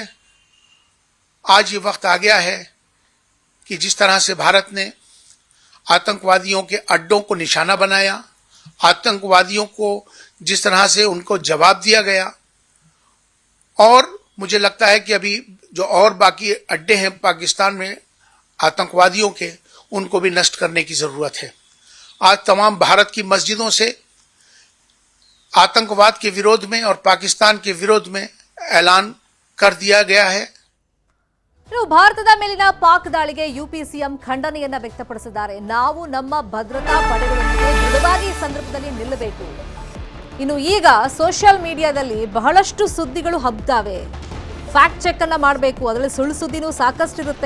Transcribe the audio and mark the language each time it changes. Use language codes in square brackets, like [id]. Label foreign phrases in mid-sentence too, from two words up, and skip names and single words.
[hi] आज ये वक्त आ गया है कि जिस तरह से भारत ने आतंकवादियों के अड्डों को निशाना बनाया, आतंकवादियों को जिस तरह से उनको जवाब दिया गया, और मुझे लगता है कि अभी जो और बाकी अड्डे हैं पाकिस्तान में आतंकवादियों के, उनको भी नष्ट करने की जरूरत है। आज तमाम भारत की मस्जिदों से आतंकवाद के विरोध में और पाकिस्तान के विरोध में ऐलान कर दिया गया है। [kn] ಭಾರತದ ಮೇಲಿನ ಪಾಕ್ ದಾಳಿಗೆ ಯುಪಿ ಸಿಎಂ ಖಂಡನೆಯನ್ನ ವ್ಯಕ್ತಪಡಿಸಿದ್ದಾರೆ. ನಾವು ನಮ್ಮ ಭದ್ರತಾ ಪಡೆಗಳೊಂದಿಗೆ ದೃಢವಾಗಿ ಈ ಸಂದರ್ಭದಲ್ಲಿ ನಿಲ್ಲಬೇಕು. ಇನ್ನು ಈಗ [en] social media ದಲ್ಲಿ [kn] ಬಹಳಷ್ಟು ಸುದ್ದಿಗಳು ಹಬ್ತಾವೆ. [en] fact check [kn] ಅನ್ನ ಮಾಡಬೇಕು, ಅದರಲ್ಲಿ ಸುಳ್ಳು ಸುದ್ದಿನೂ ಸಾಕಷ್ಟು ಇರುತ್ತೆ.